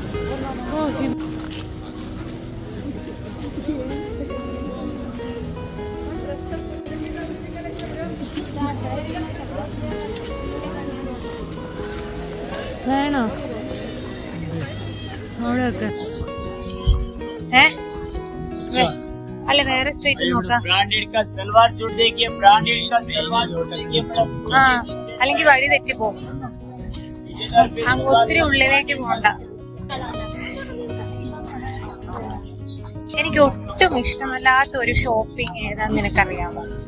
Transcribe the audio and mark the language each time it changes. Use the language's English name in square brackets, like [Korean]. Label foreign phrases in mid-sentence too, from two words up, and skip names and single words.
[Malayalam] വേണോ അവിടെ വെക്ക്. അല്ല വേറെ സ്ട്രീറ്റ് നോക്കാം. [Hindi] ब्रांडेड का सलवार सूट देखिए, ब्रांडेड का सलवार सूट देखिए. [Malayalam] ആ അല്ലെങ്കിൽ വഴി തെറ്റിപ്പോ. അങ്ങ് ഒത്തിരി ഉള്ളിലേക്ക് പോണ്ട. എനിക്ക് ഒട്ടും ഇഷ്ടമല്ലാത്ത ഒരു ഷോപ്പിംഗ് ഏതാന്ന് നിനക്കറിയാമോ?